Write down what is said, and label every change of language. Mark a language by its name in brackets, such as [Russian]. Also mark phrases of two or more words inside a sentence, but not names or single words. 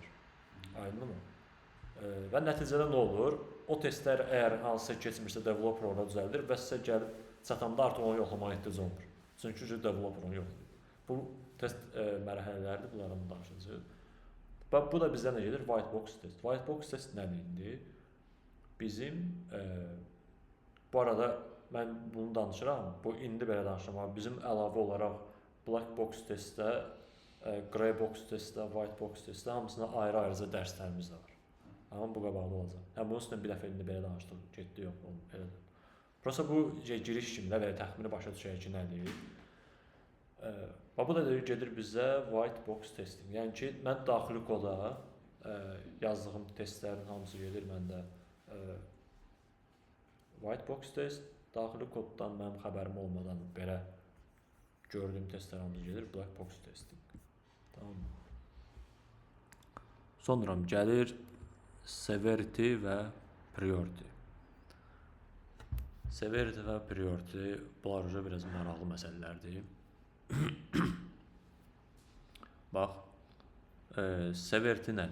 [Azerbaijani] Aydındır mı? Və nəticədə nə olur? O testlər əgər hansısa keçmirsə developer orada düzəldir və sizə gəlib çatanda artıq onu yoxlamağa ehtiyac olmur. Çünki developer onu yoxlayır. Bu test mərhələləridir, bunların danışacağıq. Bu da bizdə nə gedir? [English] White box test. White box test [Azerbaijani] nədir indi? Bizim bu arada mən bunu danışıram. Bu indi belə danışıram. Bizim əlavə olaraq [English] black box testdə, gray box testdə, white box testdə [Azerbaijani] hamısına ayrı-ayrıca dərslərimiz də var. Amma bu qabaqda olacaq. Bunun üstündə bir dəfə indi belə danışdıq. Getdi yox, elədir. Prosta bu giriş kimi də belə təxmini başa düşək ki, nədir? Bu da gedir bizə [English] white box testing. [Azerbaijani] Yəni ki, mən daxili koda yazdığım testlərin hamısı gedir məndə [English] white box test. [Azerbaijani] Daxili koddan mənim xəbərim olmadan belə gördüyüm testlər hamısı gedir [English] black box testing. [Azerbaijani] Tamam mı? Sonra gəlir severity və priority. Severity və priority bunlar biraz maraqlı məsələlərdir. Bax, severity nədir?